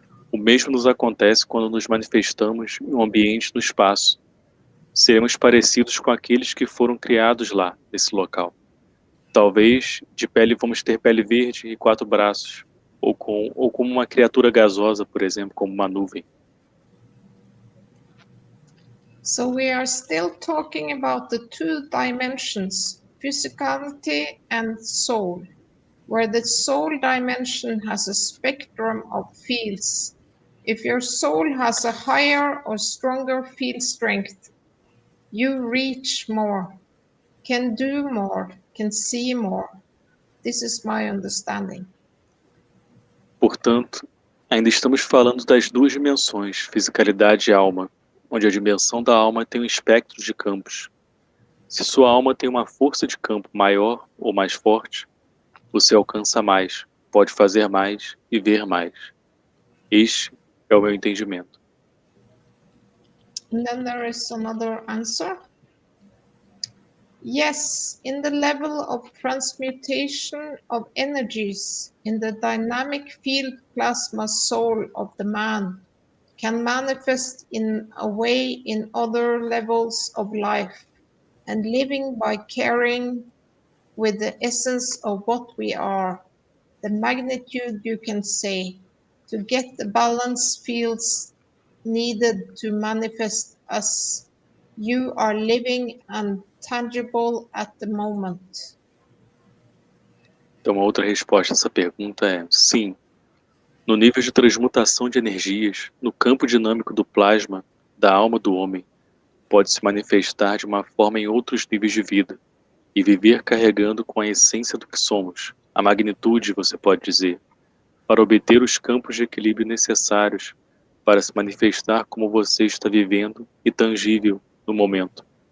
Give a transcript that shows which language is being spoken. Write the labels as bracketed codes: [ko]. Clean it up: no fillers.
[pt] O mesmo nos acontece quando nos manifestamos em um ambiente no espaço. Seremos parecidos com aqueles que foram criados lá, nesse local. Talvez vamos ter pele verde e 4 braços, ou como uma criatura gasosa, por exemplo, como uma nuvem. [en] So we are still talking about the 2 dimensions, physicality and soul, where the soul dimension has a spectrum of fields. If your soul has a higher or stronger field strength, you reach more, can do more, can see more. This is my understanding. [pt] Portanto, ainda estamos falando das 2 dimensões, fisicalidade e alma, onde a dimensão da alma tem um espectro de campos. Se sua alma tem uma força de campo maior ou mais forte, você alcança mais, pode fazer mais e ver mais. Este é o meu entendimento. [en] And then there is another answer. Yes, in the level of transmutation of energies in the dynamic field plasma soul of the man can manifest in a way in other levels of life and living by caring with the essence of what we are, the magnitude you can say, to get the balance fields needed to manifest us you are living and tangible at the moment. [pt] Então, uma outra resposta a essa pergunta é sim. No nível de transmutação de energias, no campo dinâmico do plasma, da alma do homem, pode se manifestar de uma forma em outros níveis de vida e viver carregando com a essência do que somos, a magnitude, você pode dizer, para obter os campos de equilíbrio necessários para se manifestar como você está vivendo e tangível no momento.